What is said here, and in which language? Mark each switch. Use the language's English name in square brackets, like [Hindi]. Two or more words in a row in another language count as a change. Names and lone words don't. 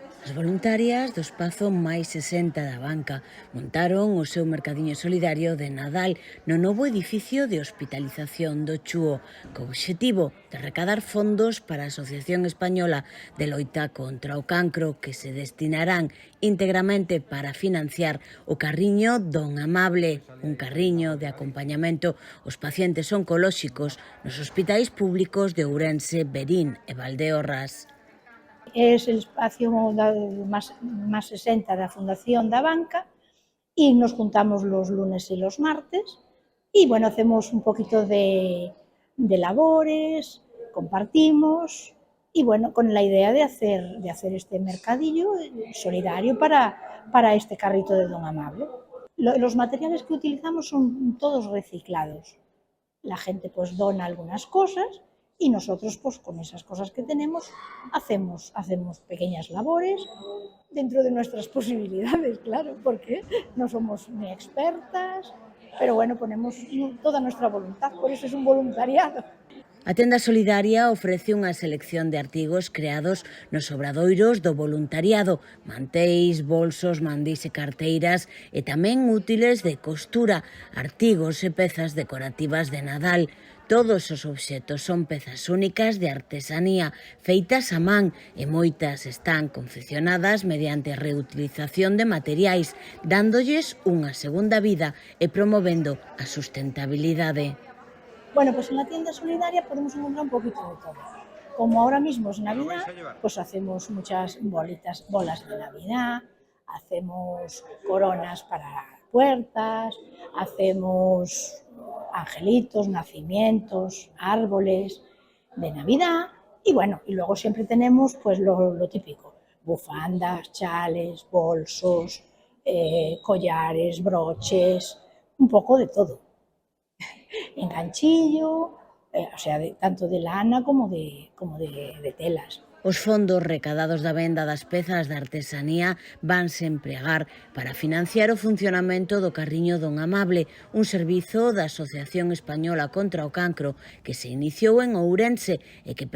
[Galician] As voluntarias do espazo máis 60 da banca montaron o seu mercadiño solidario de Nadal no novo edificio de hospitalización do Chúo, co obxectivo de recadar fondos para a Asociación Española de Loita contra o Cancro, que se destinarán íntegramente para financiar o carriño Don Amable, un carriño de acompañamento aos pacientes oncolóxicos nos hospitais públicos de Ourense, Verín e Valdeorras. [Spanish] Es el espacio más 60 da Fundación da Banca y nos juntamos los lunes y los martes y bueno, hacemos un poquito de labores, compartimos y bueno, con la idea de hacer este mercadillo solidario para este carrito de Don Amable. Los materiales que utilizamos son todos reciclados. La gente pues dona algunas cosas y nosotros pues con esas cosas que tenemos hacemos pequeñas labores dentro de nuestras posibilidades, claro, porque no somos ni expertas, pero bueno, ponemos toda nuestra voluntad, por eso es un voluntariado. [Galician] A tenda solidaria ofrece unha selección de artigos creados nos obradoiros do voluntariado, manteis, bolsos, mandís e carteiras e tamén útiles de costura, artigos e pezas decorativas de Nadal. Todos os obxetos son pezas únicas de artesanía, feitas a man e moitas están confeccionadas mediante reutilización de materiais, dándolles unha segunda vida e promovendo a sustentabilidade. [Spanish] Bueno, pues en la tienda solidaria podemos encontrar un poquito de todo. Como ahora mismo es Navidad, pues hacemos muchas bolas de Navidad, hacemos coronas para puertas, hacemos angelitos, nacimientos, árboles de Navidad y bueno, y luego siempre tenemos pues lo típico, bufandas, chales, bolsos, collares, broches, un poco de todo. Enganchillo, o sea, tanto de lana como de telas. [Galician] Os fondos recadados da venda das pezas de artesanía vanse empregar para financiar o funcionamento do carriño Don Amable, un servizo da Asociación Española contra o Cancro que se iniciou en Ourense e que